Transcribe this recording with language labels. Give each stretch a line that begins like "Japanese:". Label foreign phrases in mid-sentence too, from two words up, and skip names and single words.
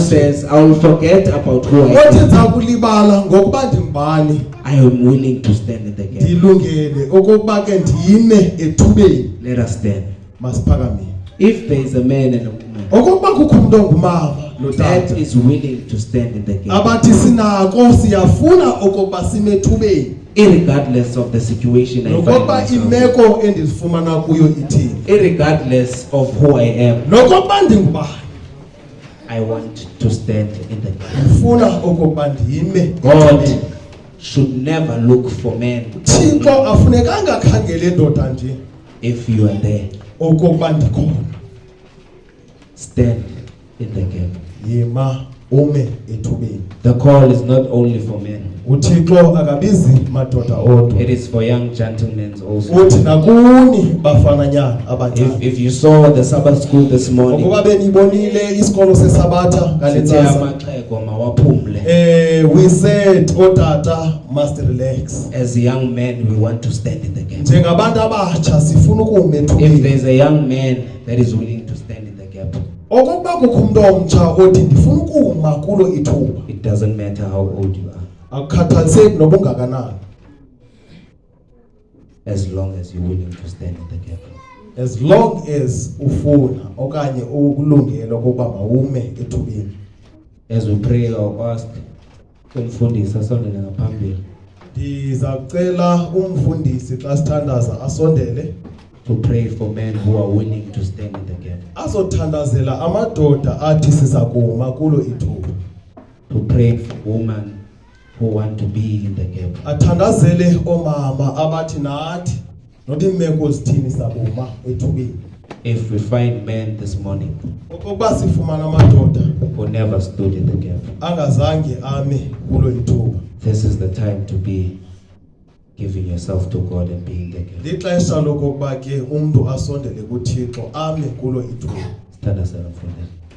English: says, I will forget about who I
Xhosa: othi
English: am,
Xhosa: ndiza kulibala ngokuba ndimbani,
English: I am willing to stand in the gap.
Xhosa: ndilungele okokuba ke ndiyime ethubeni.
English: Let us stand.
Xhosa: Masiphakamile.
English: If there is a man and a woman
Xhosa: Okokuba kukho umuntu ongumama
English: that
Xhosa: notata
English: is willing to stand in the gap,
Xhosa: abathi sinako siyafuna okokuba sime ethubeni,
English: irregardless of the situation I find
Xhosa: nokokuba
English: myself,
Xhosa: imeko endizifumana kuyo ithini,
English: irregardless of who I am,
Xhosa: nokokuba ndingubani,
English: I want to stand in the gap.
Xhosa: ndifuna okokuba ndiyime
English: God
Xhosa: ethubeni.
English: should never look for men
Xhosa: Thixo afunekanga akhangele ndoda nje
English: if you are there.
Xhosa: okokuba ndikhona.
English: Stand in the gap.
Xhosa: Yima ume ethubeni.
English: The call is not only for men,
Xhosa: uThixo akabizi madoda odwa,
English: it is for young gentlemen also.
Xhosa: uthi nakuni bafananyana abancane.
English: If you saw the Sabbath school this morning,
Xhosa: Ukuba benibonile isikolo sesabatha sithe ngalentsasa, amaxhego mawaphumle.
English: we said otata must relax. As young men, we want to stand in the gap.
Xhosa: Njengabantu abatsha sifuna ukume
English: If
Xhosa: ethubeni.
English: there's a young man that is willing to stand in the gap,
Xhosa: Okokuba kukho umuntu omtsha othi ndifuna ukuma kulo ithuba,
English: it doesn't matter how old you are,
Xhosa: akukhathaliseki noba ungakanani,
English: as long as you're willing to stand in the gap. as long as
Xhosa: ufuna okanye ukulungela ukuba mawume ethubeni.
English: As we pray, I'll ask
Xhosa: Umfundisi asondele ngaphambili Ndiza kucela umfundisi xa sithandaza asondele
English: to pray for men who are willing to stand in the gap.
Xhosa: azothandazela amadoda athi siza kuma kulo ithuba.
English: To pray for women who want to be in the gap.
Xhosa: Athandazele omama abathi nathi nothi imeko zithini sabuma ethubeni.
English: If we find men this morning
Xhosa: Okokuba sifumana amadoda
English: who never stood in the gap,
Xhosa: angazange ame kulo ithuba.
English: this is the time to be giving yourself to God and being the gap.
Xhosa: Lixesha lokokuba ke umuntu asondele kuThixo ame kulo ithuba.
English: Stand aside for them.